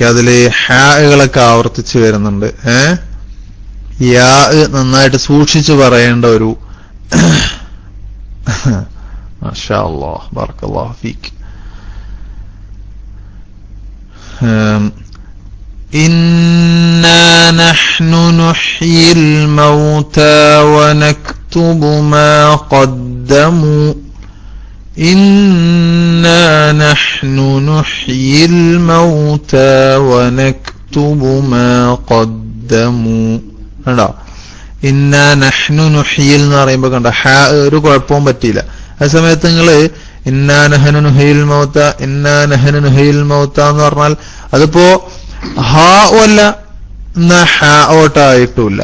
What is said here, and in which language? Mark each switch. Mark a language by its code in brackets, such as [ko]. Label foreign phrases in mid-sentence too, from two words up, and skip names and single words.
[ml] അതില് ഹാകളൊക്കെ ആവർത്തിച്ച് വരുന്നുണ്ട്. യാ നന്നായിട്ട് സൂക്ഷിച്ചു പറയേണ്ട ഒരു [ar] ما شاء الله بارك الله فيك. إنا نحن نحيي الموتى ونكتب ما قدموا. إنا نحن نحيي الموتى ونكتب ما قدموا. [ml] കണ്ടോ? [ar] إنا نحن نحيي [ml] എന്ന് പറയുമ്പോ കണ്ടോ ഒരു കുഴപ്പവും പറ്റിയില്ല. ആ സമയത്ത് നിങ്ങള് [ar] إنا نحن نحيي الموتى, إنا نحن نحيي الموتى [ml] എന്ന് പറഞ്ഞാൽ അതിപ്പോ ഹാ അല്ല, എന്നാ ഹാ ഓട്ടായിട്ടുമില്ല.